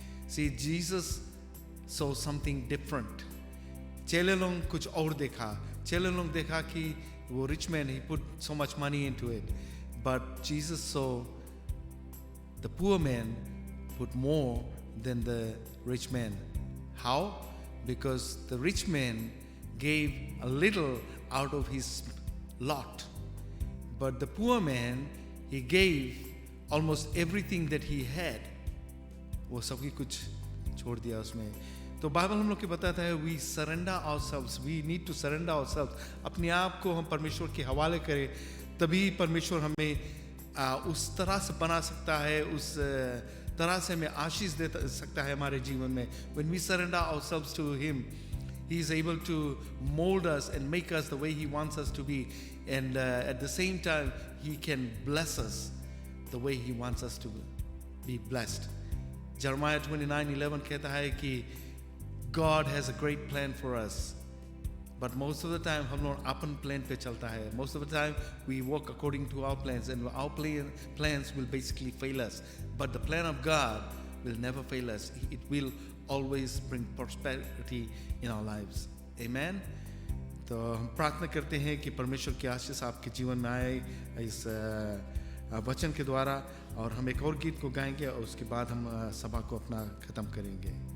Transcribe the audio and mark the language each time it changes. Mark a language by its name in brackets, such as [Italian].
[English] See Jesus saw something different. [Hindi] चेले लोग कुछ और देखा, चेले लोग देखा कि वो rich man, [English] He put so much money into it, but Jesus saw the poor man put more than the rich man. How? Because the rich man gave a little out of his lot, but the poor man, he gave almost everything that he had. [Hindi] वो सबकी कुछ छोड़ दिया उसमें। तो Bible हम लोग को बताता है, [English] we surrender ourselves, we need to surrender ourselves। [Hindi] अपने आप को हम परमेश्वर के हवाले करें, तभी परमेश्वर हमें उस तरह से बना सकता है, उस तरह से हमें आशीष दे सकता है हमारे जीवन में। [English] When we surrender ourselves to Him, He is able to mold us and make us the way He wants us to be, and at the same time He can bless us the way He wants us to be blessed. Jeremiah 29:11 [Hindi] कहता है कि [English] God has a great plan for us, but most of the time [Hindi] हम लोग अपन plan पे चलता है। [English] Most of the time we walk according to our plans, and our plans will basically fail us, but the plan of God will never fail us. It will always bring prosperity in our lives. Amen. [Hindi] तो हम प्रार्थना करते हैं कि परमेश्वर की आशीष आपके जीवन में आए इस वचन के द्वारा, और हम एक और गीत को गाएंगे और उसके बाद हम सभा को अपना ख़त्म करेंगे।